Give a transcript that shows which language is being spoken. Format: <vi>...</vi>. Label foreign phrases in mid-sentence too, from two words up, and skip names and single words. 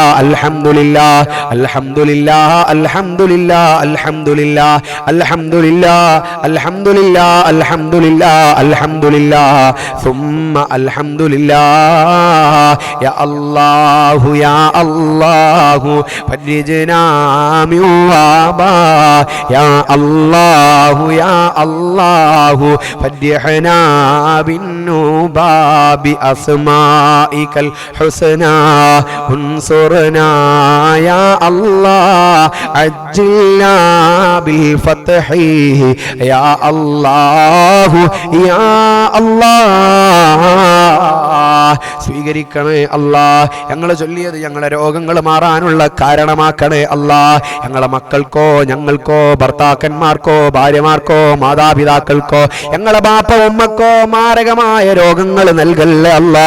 <ar>الحمد لله الحمد لله الحمد لله الحمد لله الحمد لله الحمد لله الحمد لله الحمد لله ثم الحمد لله يا الله يا الله فرجنا من وباء يا الله يا الله فدحنا بالنوبة بأسمائك الحسنى انصرنا يا الله عجلنا بالفتح يا الله يا الله</ar> <ml>സ്വീകരിക്കണേ അല്ലാ. ഞങ്ങൾ ചൊല്ലിയത് ഞങ്ങളുടെ രോഗങ്ങൾ മാറാനുള്ള കാരണമാക്കണേ അല്ലാ. ഞങ്ങളെ മക്കൾക്കോ ഞങ്ങൾക്കോ ഭർത്താക്കന്മാർക്കോ ഭാര്യമാർക്കോ മാതാപിതാക്കൾക്കോ ഞങ്ങളെ ബാപ്പ ഉമ്മക്കോ മാരകമായ രോഗങ്ങൾ നൽകല്ലേ അല്ലാ.</ml>